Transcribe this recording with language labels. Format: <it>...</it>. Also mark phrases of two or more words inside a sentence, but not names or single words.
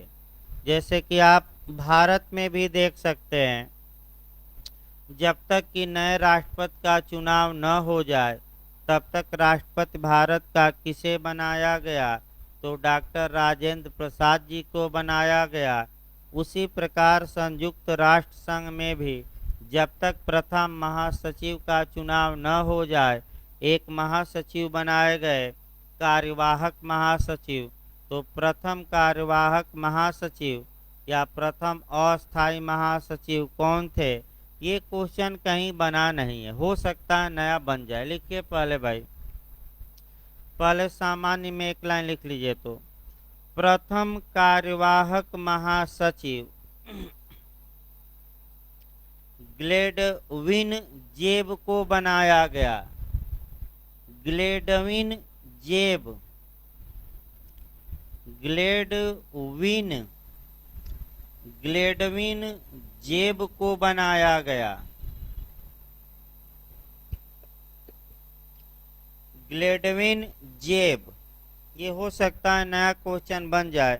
<hi>जैसे कि आप भारत में भी देख सकते हैं, जब तक कि नए राष्ट्रपति का चुनाव न हो जाए तब तक राष्ट्रपति भारत का किसे बनाया गया, तो डॉक्टर राजेंद्र प्रसाद जी को बनाया गया। उसी प्रकार संयुक्त राष्ट्र संघ में भी जब तक प्रथम महासचिव का चुनाव न हो जाए एक महासचिव बनाए गए, कार्यवाहक महासचिव। तो प्रथम कार्यवाहक महासचिव या प्रथम अस्थाई महासचिव कौन थे, ये क्वेश्चन कहीं बना नहीं है, हो सकता है नया बन जाए। लिखिए पहले भाई, पहले सामान्य में एक लाइन लिख लीजिए। तो प्रथम कार्यवाहक महासचिव ग्लेडविन जेब को बनाया गया। ग्लेडविन जेब, ग्लेडविन जेब को बनाया गया। ग्लेडविन जेब, ये हो सकता है नया क्वेश्चन बन जाए।</hi>